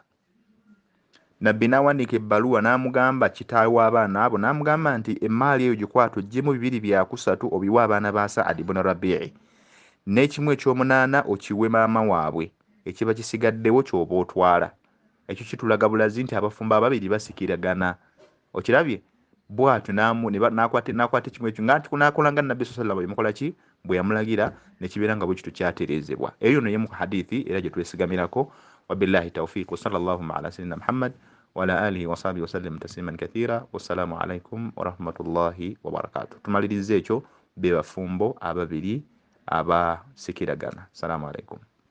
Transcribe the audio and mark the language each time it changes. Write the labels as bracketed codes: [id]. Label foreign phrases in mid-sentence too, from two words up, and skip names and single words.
[lg] Nabbi n'awandiika ebbaluwa n'amugamba kitaawe w'abaana abo, n'amugamba nti emaali eyo gikwata oggyemu 2/3 obiwa abaana ba Saad ibn Rabi'i, n'ekimu ekyomunaana okiwe maama waabwe, ekiba kisigaddewo ky'oba otwala. Ekyo kitulaga bulazi nti abafumbo ababiri basikiragana. Okirabye bw'atyo n'akwata ekimu ekyo n'akola nga Nabbi [ar] صلى الله عليه وسلم [lg] yamukola ki, bwe yamulagira, ne kibeera nga bwe kityo kyatereezebwa. Eyo nno y'emu ku hadithi era gye twesigamirako. [ar] وبالله التوفيق، وصلى الله على سيدنا محمد وعلى آله وصحبه وسلم تسليما كثيرا. والسلام عليكم ورحمة الله وبركاته. [lg] Tumalirize ekyo be bafumbo ababiri abasikiragana. [ar] السلام عليكم.